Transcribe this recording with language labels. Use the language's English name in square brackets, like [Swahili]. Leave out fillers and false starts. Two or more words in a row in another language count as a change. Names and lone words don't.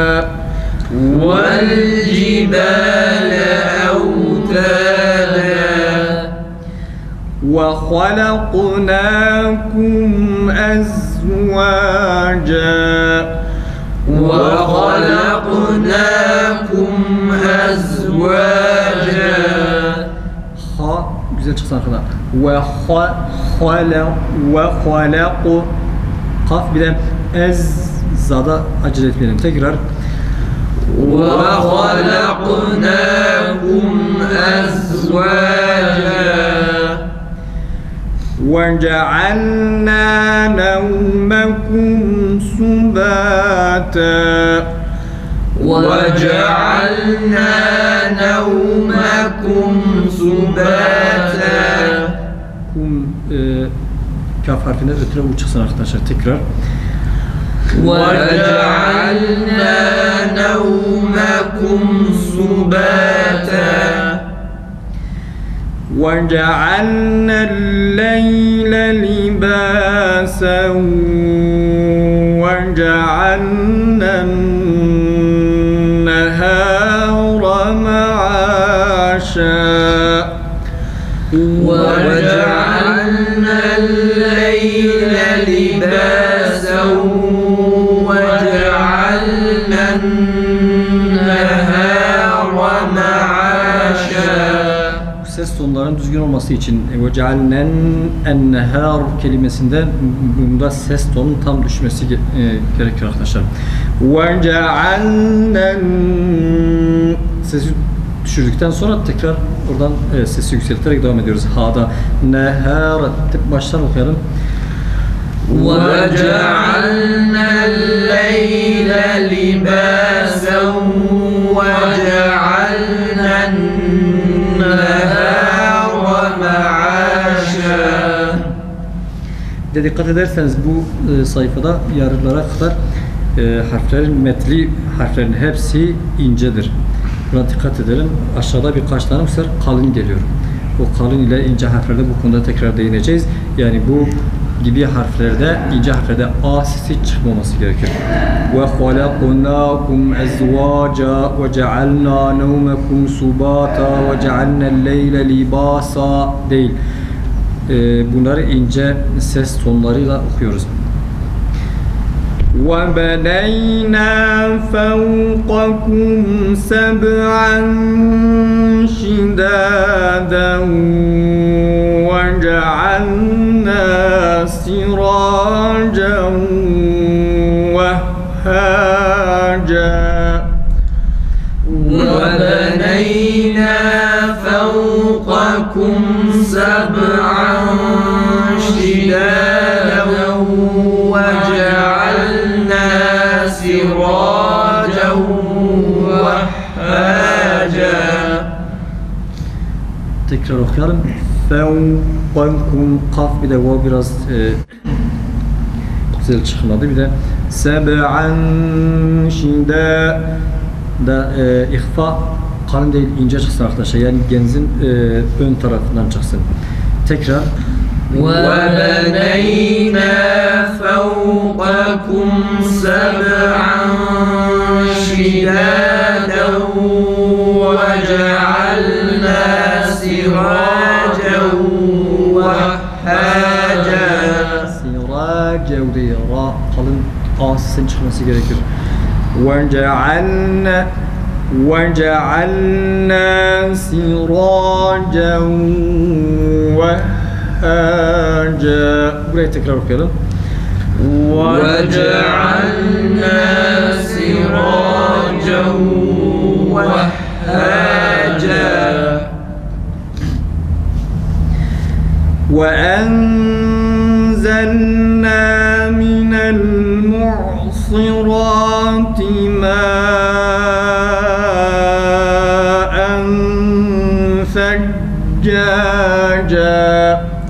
[Arabic] والجبال أوتادا وخلقناكم أزواجا وخلقناكم أزواجا. [Turkish] Ha güzel çıksın arkada. Ve halaku kaf bir de ez zada acele etmeyelim. Tekrar. [Arabic] وخلقناكم أزواجا وجعلنا نومكم سباتا وجعلنا نومكم سباتا. [Turkish] Kum kaf harfinden ötüre u çıksın arkadaşlar. Tekrar. [Arabic] وجعلنا نومكم سباتا وجعلنا الليل لباسا وجعلنا النهار معاشا وجعلنا الليل لباسا وجعلنا النهار معاشا. [Turkish] Ses tonlarının düzgün olması için [Arabic] وَجَعَلْنَا النَّهَارُ [Turkish] kelimesinde bunda ses tonun tam düşmesi gerekiyor arkadaşlar. وَجَعَلْنَا sesi düşürdükten sonra tekrar oradan sesi yükselterek devam ediyoruz. Ha'da nehar baştan okuyalım. [Arabic] وجعلنا الليل لباسا وجعلنا النهار معاشا. [Turkish] Dikkat ederseniz bu sayfada yarılara kadar harflerin metli harflerin hepsi incedir. Buna dikkat edelim. Aşağıda birkaç tane sefer kalın geliyor. O kalın ile ince harflerde bu konuda tekrar değineceğiz. Yani bu gibi harflerde, ince harflerde a sesi çıkmaması gerekir. [Arabic] وخلقناكم أزواجا وجعلنا نومكم سباتا وجعلنا الليل لباسا değil. [Turkish] Bunları ince ses tonlarıyla okuyoruz. [Arabic] وَبَنَيْنَا فَوْقَكُمْ سَبْعًا شِدَادًا وَجَعَلْنَا سِرَاجًا وَهَّاجًا وبنينا فوقكم سبعا شدادا وجعلنا سراجا وهاجا. [Turkish] Tekrar okuyalım. Fevqakum kaf bir de vav biraz güzel çıkmadı. Bir de seb'an şida da ihfa kalın değil ince çıksın arkadaşlar. Yani genzin ön tarafından çıksın. Tekrar. [Arabic] وبنينا فوقكم سبعا شدادا وجعلنا سراجا وهاجا. [Turkish] Siraca diye ra kalın a sesin çıkması gerekir. [Arabic] وجعلنا سراجا وهاجا. [Turkish] Burayı tekrar okuyalım. [Arabic] وجعلنا سراجا وهاجا. وأنزلنا من المعصرات ماء ثجاجا